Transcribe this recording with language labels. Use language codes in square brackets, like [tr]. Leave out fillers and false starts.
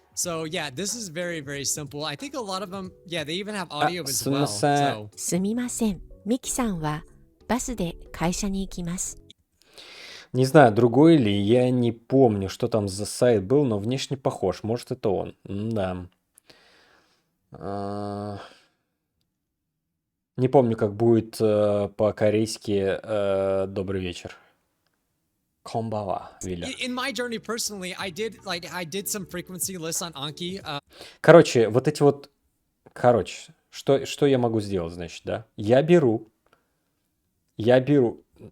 [en] So yeah, this is very, very simple. I think a lot of them, yeah, they even have audio as [ja] すみ [en] well. [ja] ません。 [en] So [ja] すみません。ミキさんはバスで会社に行きます。 [ru] Не знаю, другой ли, я не помню, что там за сайт был, но внешне похож. Может, это он. Да. Не помню, как будет по-корейски «добрый вечер». Комбава, Виля. [en] in my journey personally, I did some frequency lists on Anki. [ru] Короче, вот эти вот... Короче, что я могу сделать, значит, да? Я беру. Я беру.